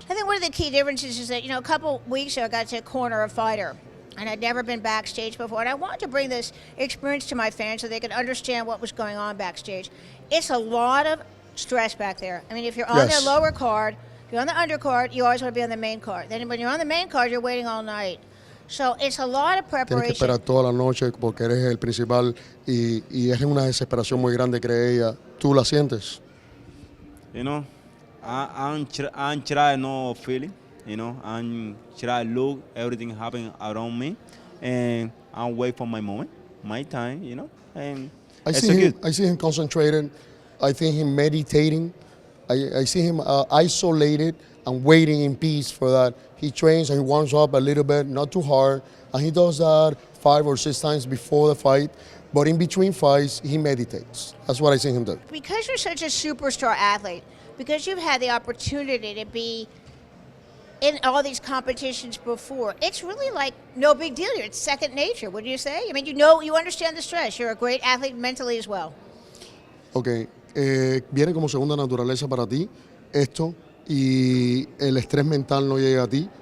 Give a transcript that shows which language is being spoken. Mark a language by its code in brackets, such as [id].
[en] I think one of the key differences is that, a couple weeks ago I got to corner a fighter, and I'd never been backstage before, and I wanted to bring this experience to my fans so they could understand what was going on backstage. It's a lot of stress back there. I mean, if you're on Yes. the lower card, if you're on the undercard, you always want to be on the main card. Then when you're on the main card, you're waiting all night. So it's a lot of [es] Tienes que [en] preparation. [es] esperar toda la noche porque eres el principal y es una desesperación muy grande que ella. ¿Tú la sientes? [en] I'm trying no feeling, I'm trying to look everything happening around me, and I'm wait for my moment, my time, and I it's see him. good. I see him concentrated. I think him meditating. I see him isolated and waiting in peace for that. He trains and he warms up a little bit, not too hard, and he does that 5 or 6 times before the fight. But in between fights, he meditates. That's what I see him do. Because you're such a superstar athlete, because you've had the opportunity to be in all these competitions before, it's really like no big deal here. It's second nature, wouldn't you say? I mean, you understand the stress. You're a great athlete mentally as well. [es] Ok, viene como segunda naturaleza para ti esto y el estrés mental no llega a ti.